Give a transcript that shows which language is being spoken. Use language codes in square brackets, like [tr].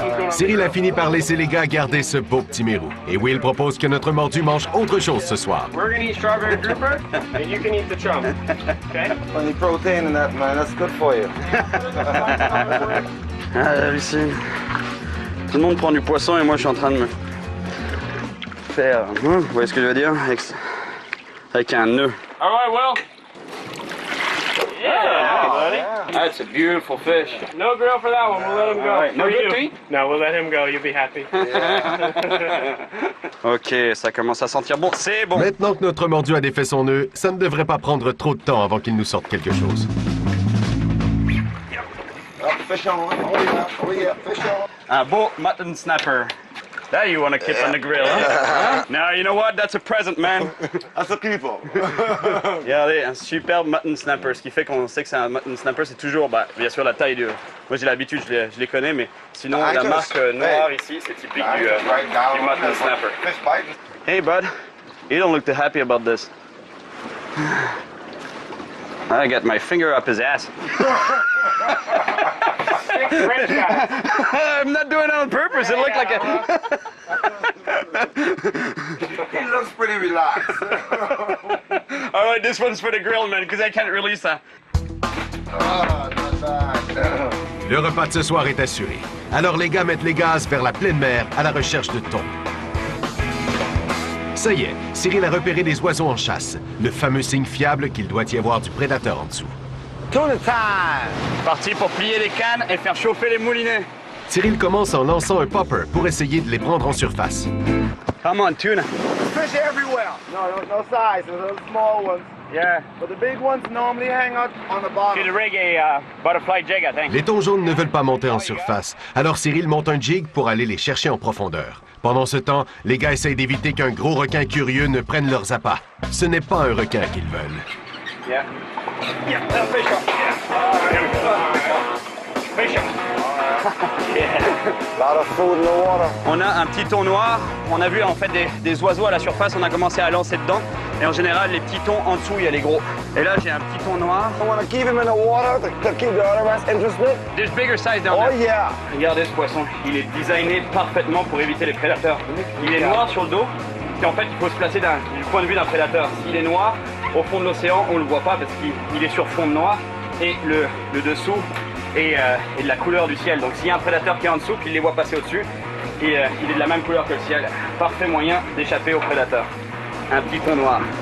[fr] Cyril a fini par laisser les gars garder ce beau petit mérou. Et Will propose que notre mordu mange autre chose ce soir. [en] We're gonna eat strawberry grouper. And you can eat the chum. Okay? Plenty protein in that, man. That's good for you. [fr] Ah, j'hallucine. Tout le monde prend du poisson et moi je suis en train de me faire... Vous voyez ce que je veux dire? Avec un nœud. [en] All right, Will. Yeah, buddy. That's a beautiful fish. No grill for that one. We'll let him go. Right. No For good you. to eat? No, we'll let him go. You'll be happy. [fr] Ok, ça commence à sentir bon. C'est bon. Maintenant que notre mordu a défait son nœud, ça ne devrait pas prendre trop de temps avant qu'il nous sorte quelque chose. [en] Oh, fish on. Oh, yeah. Oh, yeah. Fish on. [fr] Un beau mutton snapper. [en] That you want to keep on the grill, huh? Now, you know what? That's a present, man. That's a keeper. [fr] Regardez, un superbe mutton snapper. Ce qui fait qu'on sait que c'est un mutton snapper, c'est toujours, bien sûr, la taille de... Moi, j'ai l'habitude, je les connais, mais sinon, la marque noire ici, c'est typique du mutton snapper. [en] Fish biting. Hey, bud. You don't look too happy about this. I got my finger up his ass. French guy. I'm not doing it on purpose. It looked like a... He looks pretty relaxed. All right, this one's for the grill, man, because I can't release that. Oh, not bad. [fr] Le repas de ce soir est assuré. Alors les gars mettent les gaz vers la pleine mer à la recherche de thon. Ça y est, Cyril a repéré des oiseaux en chasse, le fameux signe fiable qu'il doit y avoir du prédateur en dessous. [en] Tuna time. [fr] Parti pour plier les cannes et faire chauffer les moulinets. Cyril commence en lançant un popper pour essayer de les prendre en surface. [en] Come on, tuna. Fish everywhere. No size. Those small ones. Yeah. But the big ones normally hang out on the bottom. Should rig a butterfly jig, I think. [fr] Les thons jaunes ne veulent pas monter en surface, alors Cyril monte un jig pour aller les chercher en profondeur. Pendant ce temps, les gars essayent d'éviter qu'un gros requin curieux ne prenne leurs appâts. Ce n'est pas un requin qu'ils veulent. [en] Yeah. Yeah. Fish up. Fish up. A lot of food in the water. [fr] On a un petit thon noir. On a vu en fait des oiseaux à la surface. On a commencé à lancer dedans. Et en général, les petits thons en dessous, il y a les gros. Et là, j'ai un petit thon noir. [en] I want to keep him in the water to keep the other ones interested. There's bigger size down Oh there. yeah. [fr] Regardez ce poisson. Il est designé parfaitement pour éviter les prédateurs. Il est noir sur le dos. Et en fait, il faut se placer du point de vue d'un prédateur. S'il est noir, au fond de l'océan, on ne le voit pas parce qu'il est sur fond de noir. Et le dessous est de la couleur du ciel. Donc s'il y a un prédateur qui est en dessous, qu'il les voit passer au-dessus, il est de la même couleur que le ciel. Parfait moyen d'échapper aux prédateurs. Un petit thon noir.